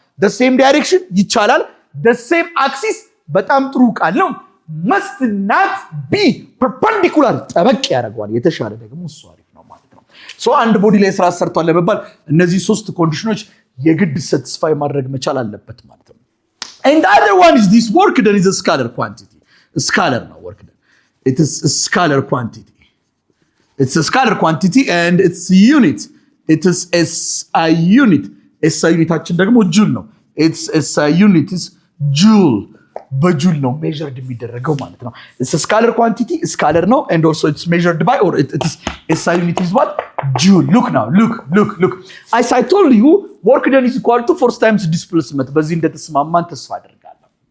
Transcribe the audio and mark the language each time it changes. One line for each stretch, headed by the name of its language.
English: the same direction
Amharic: ይቻላል።
English: the same axis
Amharic: በጣም ጥሩ ቃል ነው።
English: must not be perpendicular
Amharic: ጠበቅ ያደርገዋል። የተሻለ ደግሞ እሱ አሪፍ ነው ማለት ነው። ሶ አንድ ቦዲ ላይ ስራ ሰርቷል ለመባል እነዚህ ሶስት ኮንዲሽኖች የግድ ሰቲስፋይ ማድረግ መቻል አለበት ማለት ነው።
English: And the other one is this work done is a scalar quantity. A scalar now work done. It is a scalar quantity. It's a scalar quantity and it's unit. It is SI unit. SI unit ደግሞ joule ነው. It's SI unit is joule.
Amharic: በጁል ነው measured የሚደረገው ማለት ነው.
English: It's a scalar quantity, scalar ነው, and also it's measured by, or it is SI unit is what? Joule. Look now, look. As I told you, work done is equal to force times displacement.
Amharic: በዚህ እንደተስማማን ተስፋ አደርጋለሁ.